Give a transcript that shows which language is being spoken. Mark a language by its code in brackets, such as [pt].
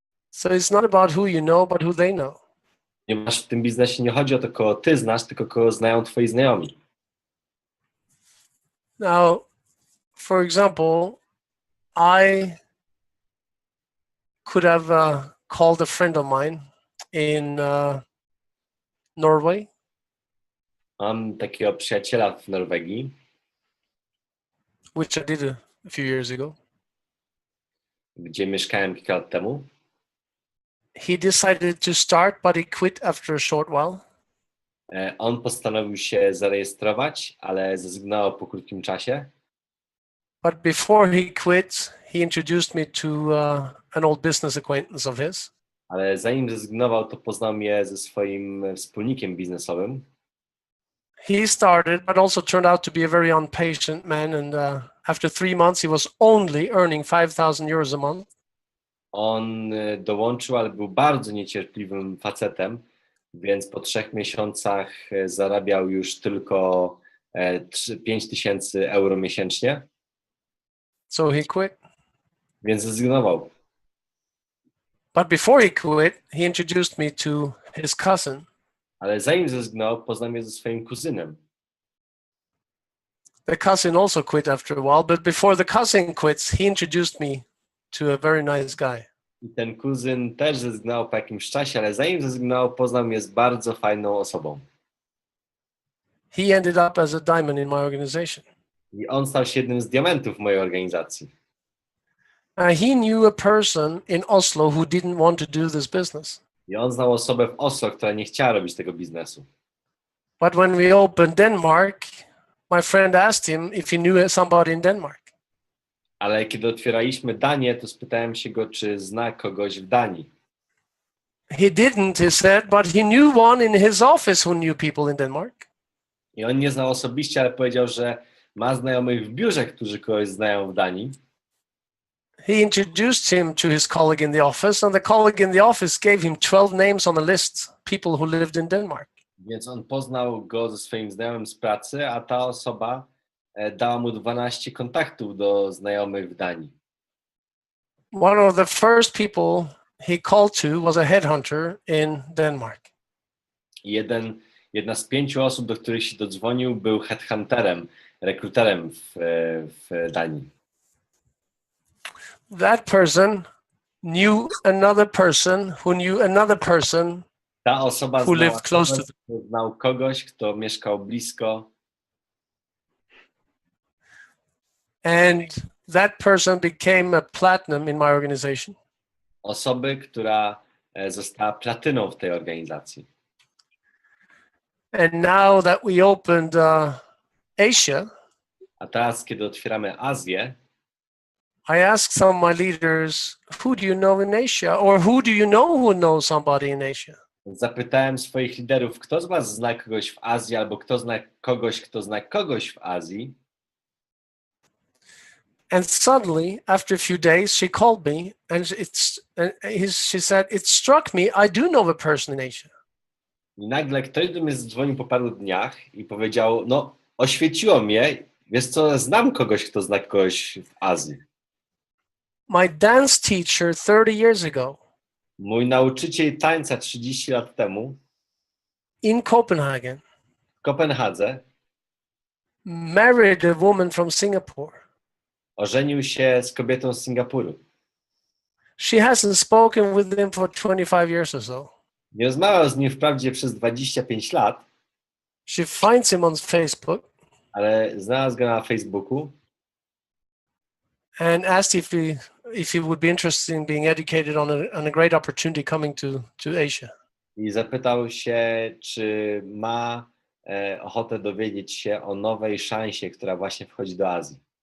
[en] So it's not about who you know, but who they know. [pl] Ponieważ w tym biznesie nie chodzi o to, kogo ty znasz, tylko kogo znają twoi znajomi. [en] Now, for example, I could have called a friend of mine in Norway. [pl] Mam takiego przyjaciela w Norwegii, [en] Which I did a few years ago. [pl] gdzie mieszkałem kilka lat temu. [en] He decided to start, but he quit after a short while. [pl] On postanowił się zarejestrować, ale zrezygnował po krótkim czasie. [en] But before he quit, he introduced me to an old business acquaintance of his. [pl] Ale zanim zrezygnował, to poznał mnie ze swoim wspólnikiem biznesowym. [en] He started, but also turned out to be a very impatient man. And after 3 months, he was only earning 5,000 euros a month. [pl] On dołączył, ale był bardzo niecierpliwym facetem, więc po 3 miesiącach zarabiał już tylko 5,000 euro miesięcznie, [en] So he quit. [pl] więc zrezygnował. [en] But before he quit, he introduced me to his cousin. [pl] Ale zanim zrezygnował, poznał mnie ze swoim kuzynem. [en] The cousin also quit after a while, but before the cousin quits, he introduced me to a very nice guy. [pl] I ten kuzyn też zrezygnował po jakimś czasie, ale zanim zrezygnował, poznał mnie z bardzo fajną osobą. [en] He ended up as a diamond in my organization. [pl] I on stał się jednym z diamentów mojej organizacji. [en] He knew a person in Oslo who didn't want to do this business. [pl] I on znał osobę w Oslo, która nie chciała robić tego biznesu. [en] But when we opened Denmark, my friend asked him if he knew somebody in Denmark. [pl] Ale kiedy otwieraliśmy Danię, to spytałem się go, czy zna kogoś w Danii. [en] He didn't, he said, but he knew one in his office who knew people in Denmark. [pl] I on nie znał osobiście, ale powiedział, że ma znajomych w biurze, którzy kogoś znają w Danii. [en] He introduced him to his colleague in the office, and the colleague in the office gave him 12 names on a list, people who lived in Denmark. [pl] Więc on poznał go ze swoim znajomym z pracy, a ta osoba dała mu 12 kontaktów do znajomych w Danii. [en] One of the first people he called to was a headhunter in Denmark. [pl] Jedna z 5 osób, do których się dodzwonił, był headhunterem, rekruterem w Danii. [en] That person knew another person who knew another person [pl] Ta osoba [en] who lived close to them. [pl] znał kogoś, kto mieszkał blisko. [en] And that person became a platinum in my organization. [pl] Osoby, która została platyną w tej organizacji. [en] And now that we opened Asia, [pl] A teraz, kiedy otwieramy Azję, [en] I asked some of my leaders, who do you know in Asia? Or who do you know who knows somebody in Asia? [pl] zapytałem swoich liderów, kto z was zna kogoś w Azji, albo kto zna kogoś, kto zna kogoś w Azji. [en] And suddenly, after a few days, she called me and she said, "It struck me, I do know a person in Asia." [pl] I nagle ktoś do mnie zadzwonił po paru dniach i powiedział, no oświeciło mnie, wiesz co, znam kogoś, kto zna kogoś w Azji. [en] My dance teacher 30 years ago [pl] Mój nauczyciel tańca 30 lat temu [en] in Copenhagen [pl] w Kopenhadze [en] married a woman from Singapore. [pl] ożenił się z kobietą z Singapuru. [en] She hasn't spoken with him for 25 years or so. [pl] Nie rozmawiał z nim wprawdzie przez 25 lat, [en] She finds him on Facebook [pl] ale znalazł go na Facebooku [en] and asked if he would be interested in being educated on a great opportunity coming to Asia. [pl] i zapytał się, czy ma ochotę dowiedzieć się o nowej szansie, która właśnie wchodzi do Azji.